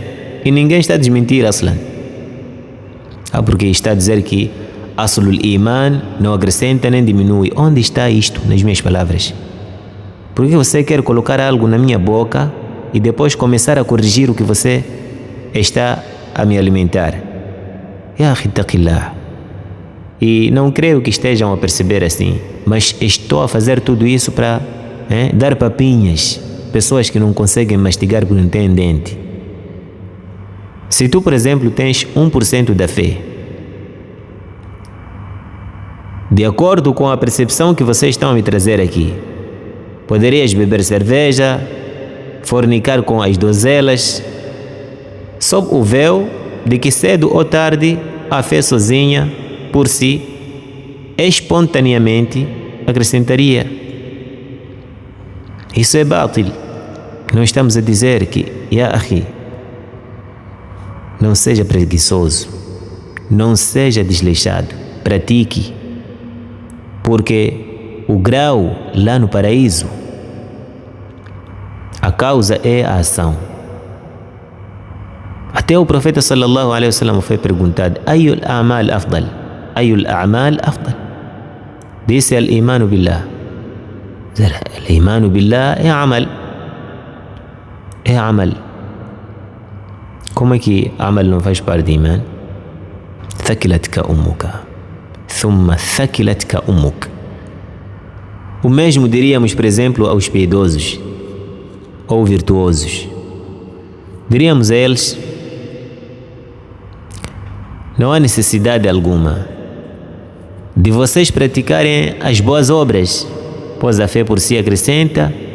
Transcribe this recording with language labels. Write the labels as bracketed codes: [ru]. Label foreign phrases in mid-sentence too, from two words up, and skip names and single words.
[pt] E ninguém está a desmentir, Aslan. Porque está a dizer que [ar] أصل الإيمان [pt] não acrescenta nem diminui. Onde está isto nas minhas palavras? Por que você quer colocar algo na minha boca e depois começar a corrigir o que você está a me alimentar? [ar] يا أخي اتق الله. [pt] E não creio que estejam a perceber assim, mas estou a fazer tudo isso para dar papinhas, pessoas que não conseguem mastigar porque não têm dente. Se tu, por exemplo, tens 1% da fé, de acordo com a percepção que vocês estão a me trazer aqui, poderias beber cerveja, fornicar com as donzelas, sob o véu de que cedo ou tarde a fé sozinha, por si, espontaneamente acrescentaria. Isso é bátil. Não estamos a dizer que, [ar] يا أخي, [pt] não seja preguiçoso, não seja desleixado, pratique, porque o grau lá no paraíso, a causa é a ação. Até o profeta [ar] صلى الله عليه وسلم [pt] foi perguntado: [ar] أي الأعمال أفضل? أي الأعمال أفضل? Disse: الإيمان بالله. الإيمان بالله é amal. [pt] É amal. Como é que amal não faz parte de iman? [ar] ثكلتك أمك، ثم ثكلتك أمك. [pt] O mesmo diríamos, por exemplo, aos piedosos ou virtuosos. Diríamos a eles: não há necessidade alguma de vocês praticarem as boas obras, pois a fé por si acrescenta.